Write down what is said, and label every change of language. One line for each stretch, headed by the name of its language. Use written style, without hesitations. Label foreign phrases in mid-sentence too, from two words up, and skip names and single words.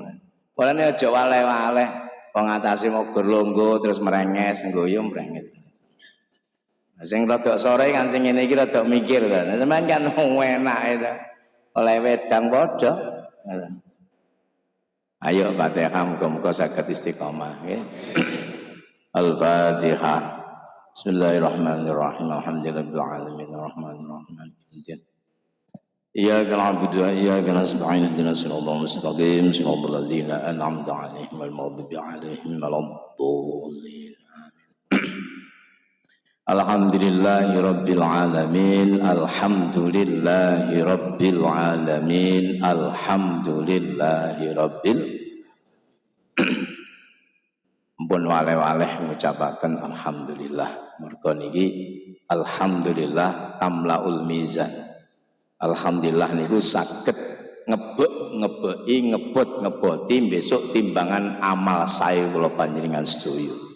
Javanese: Mulane aja waleh-waleh wong atase mogur longgo terus merenges nggoyo mrenget. Sing rada sore kan sing ngene iki rada mikir kan. Sampeyan kan enak itu. Oleh wedang padha. Ayo Fatihah muga-muga saged istiqomah nggih. Al-Fatihah.
Arabic: بسم الله الرحمن الرحيم. الحمد لله رب العالمين الرحمن الرحيم. إياك نعبد وإياك نستعين اهدنا الصراط المستقيم صراط الذين أنعمت عليهم غير المغضوب عليهم ولا الضالين. الحمد لله رب العالمين. الحمد لله رب العالمين.
Javanese: Alhamdulillahirabbil Mpun waleh-waleh ngucapaken alhamdulillah. Merga niki
Arabic: الحمد لله تملأ الميزان.
Javanese: Alhamdulillah niku saged ngeboti besok timbangan amal saya kula panjenengan sedaya.